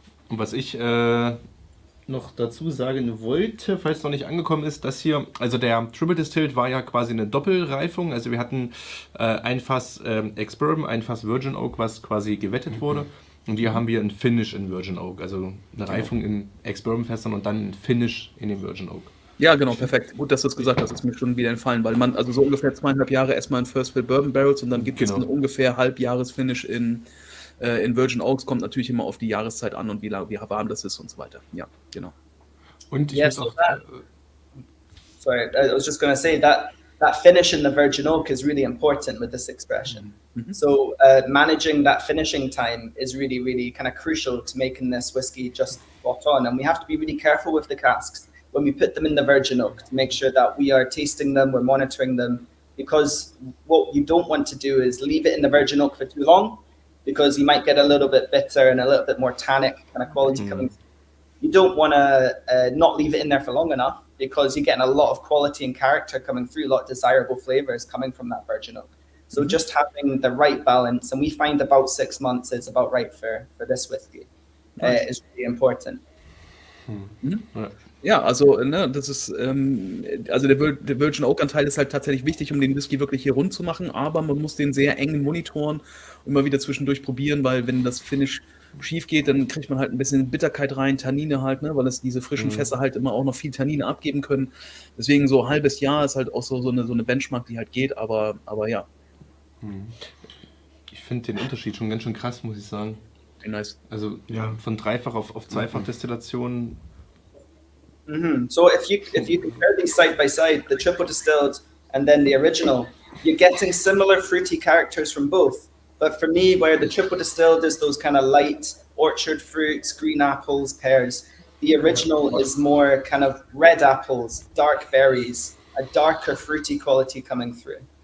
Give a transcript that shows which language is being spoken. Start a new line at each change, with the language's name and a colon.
German: Und was ich noch dazu sagen wollte, falls noch nicht angekommen ist, dass hier, also der Triple Distilled war ja quasi eine Doppelreifung, also wir hatten ein Fass Ex-Bourbon, ein Fass Virgin Oak, was quasi gewettet wurde, und hier haben wir ein Finish in Virgin Oak, also eine Reifung in Ex-Bourbon-Fässern und dann ein Finish in dem Virgin Oak. Ja, genau, perfekt. Gut, dass du es gesagt hast, ist mir schon wieder entfallen, weil man, also so ungefähr 2,5 Jahre erstmal in First Fill Bourbon Barrels und dann gibt es ein ungefähr Halbjahres-Finish in Virgin Oaks, kommt natürlich immer auf die Jahreszeit an und wie warm das ist und so weiter. Ja, genau. Und ich
English: Yes,
German: muss auch,
English: sorry, I was just going to say that finish in the virgin oak is really important with this expression. So managing that finishing time is really, really kind of crucial to making this whiskey just spot on. And we have to be really careful with the casks when we put them in the virgin oak to make sure that we are tasting them, we're monitoring them because what you don't want to do is leave it in the virgin oak for too long, because you might get a little bit bitter and a little bit more tannic kind of quality coming through. You don't want to not leave it in there for long enough, because you're getting a lot of quality and character coming through, a lot of desirable flavors coming from that virgin oak. So just having the right balance, and we find about 6 months is about right for this whiskey, is really important.
German: Ja, also ne, das ist, also der Virgin Oak Anteil ist halt tatsächlich wichtig, um den Whisky wirklich hier rund zu machen, aber man muss den sehr eng monitoren, immer wieder zwischendurch probieren, weil wenn das Finish schief geht, dann kriegt man halt ein bisschen Bitterkeit rein, Tannine halt, ne, weil es diese frischen Fässer halt immer auch noch viel Tannine abgeben können. Deswegen so ein halbes Jahr ist halt auch so eine Benchmark, die halt geht, aber ja. Ich finde den Unterschied schon ganz schön krass, muss ich sagen.
English: Nice.
German: Also von Dreifach auf Zweifach-Destillation.
English: So if you compare these side by side, the triple distilled and then the original, you're getting similar fruity characters from both. But for me, where the triple distilled is those kind of light orchard fruits, green apples, pears, the original is more kind of red apples, dark berries, a darker fruity quality coming through.